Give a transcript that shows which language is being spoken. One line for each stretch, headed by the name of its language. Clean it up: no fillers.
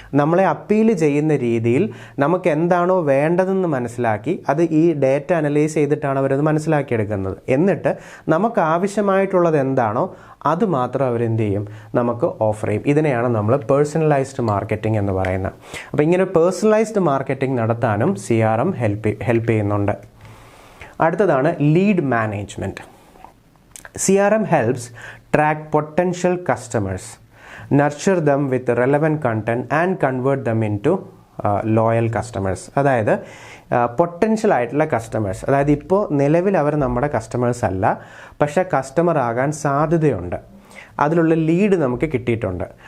Malayalam: നമ്മളെ അപ്പീൽ ചെയ്യുന്ന രീതിയിൽ നമുക്ക് എന്താണോ വേണ്ടതെന്ന് മനസ്സിലാക്കി അത് ഈ ഡേറ്റ അനലൈസ് ചെയ്തിട്ടാണ് അവരത് മനസ്സിലാക്കിയെടുക്കുന്നത്. എന്നിട്ട് നമുക്ക് ആവശ്യമായിട്ടുള്ളത് എന്താണോ അത് മാത്രം അവരെന്ത് ചെയ്യും, നമുക്ക് ഓഫർ ചെയ്യും. ഇതിനെയാണ് നമ്മൾ പേഴ്സണലൈസ്ഡ് മാർക്കറ്റിംഗ് എന്ന് പറയുന്നത്. അപ്പോൾ ഇങ്ങനെ പേഴ്സണലൈസ്ഡ് മാർക്കറ്റിംഗ് നടത്താനും CRM ഹെൽപ്പ് ചെയ്യുന്നുണ്ട്. അടുത്തതാണ് lead management.
English: CRM helps track potential customers, nurture them with relevant content and convert them into loyal customers.
Malayalam: അതായത് പൊട്ടൻഷ്യൽ ആയിട്ടുള്ള കസ്റ്റമേഴ്സ്, അതായത് ഇപ്പോൾ നിലവിൽ അവർ നമ്മുടെ കസ്റ്റമേഴ്സ് അല്ല, പക്ഷേ കസ്റ്റമർ ആകാൻ സാധ്യതയുണ്ട്, അതിലുള്ള ലീഡ് നമുക്ക് കിട്ടിയിട്ടുണ്ട്.